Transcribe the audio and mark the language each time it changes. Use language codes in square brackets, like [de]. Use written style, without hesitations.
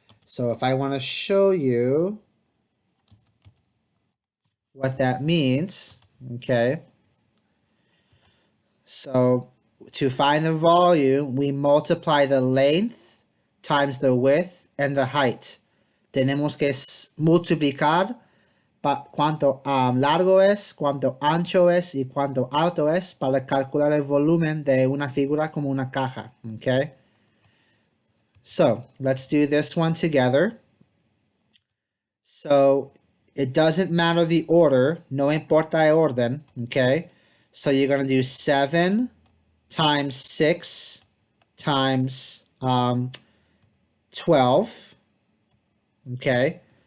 [en] So if I want to show you what that means, okay, so to find the volume, we multiply the length times the width and the height. [es] Tenemos que multiplicar cuánto largo es, cuánto ancho es y cuánto alto es para calcular el volumen de una figura como una caja, okay? [en] So let's do this one together. So it doesn't matter the order, [es] no importa el orden, [en] okay? So you're going to do 7 times 6 times 12, okay?